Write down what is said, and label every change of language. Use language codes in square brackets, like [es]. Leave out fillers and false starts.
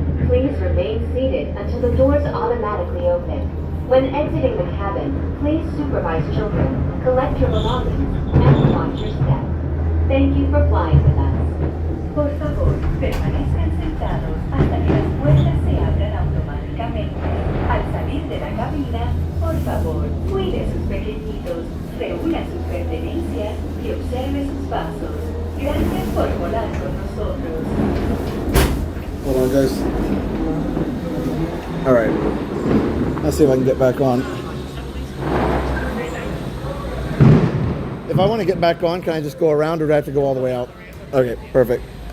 [en] Please remain seated until the doors automatically open. When exiting the cabin, please supervise children, collect your belongings, and watch your step. Thank you for flying with us. [es] Por favor, permanezcan sentados hasta que las puertas se abran automáticamente. Al salir de la cabina, por favor, cuide sus pequeñitos, reúna sus pertenencias y observe sus pasos. Gracias por volar con nosotros. [en] Hold on, guys. All right. Let's see if I can get back on. If I want to get back on, can I just go around or do I have to go all the way out? Okay, perfect.